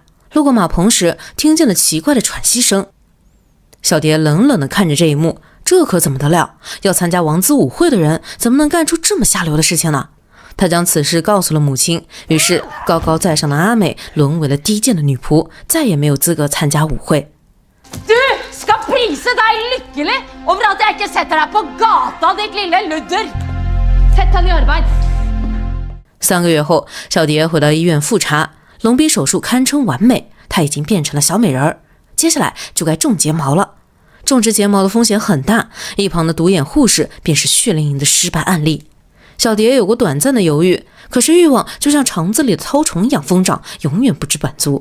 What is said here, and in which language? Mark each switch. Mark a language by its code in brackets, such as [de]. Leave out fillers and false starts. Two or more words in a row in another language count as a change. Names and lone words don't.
[zh] 路过马棚时，听见了奇怪的喘息声。小蝶冷冷地看着这一幕，这可怎么得了？要参加王子舞会的人怎么能干出这么下流的事情呢？他将此事告诉了母亲，于是高高在上的阿美沦为了低贱的女仆，再也没有资格参加舞会。 [no] Du skal prise deg lykkelig over at jeg ikke setter deg på gata, ditt lille ludder. Sett han i arbeid. [zh] 3 个月后，小蝶回到医院复查，隆鼻手术堪称完美，她已经变成了小美人儿。接下来就该种睫毛了。种植睫毛的风险很大，一旁的独眼护士便是血淋淋的失败案例。小蝶有过短暂的犹豫，可是欲望就像肠子里的绦虫一样疯长，永远不知满足。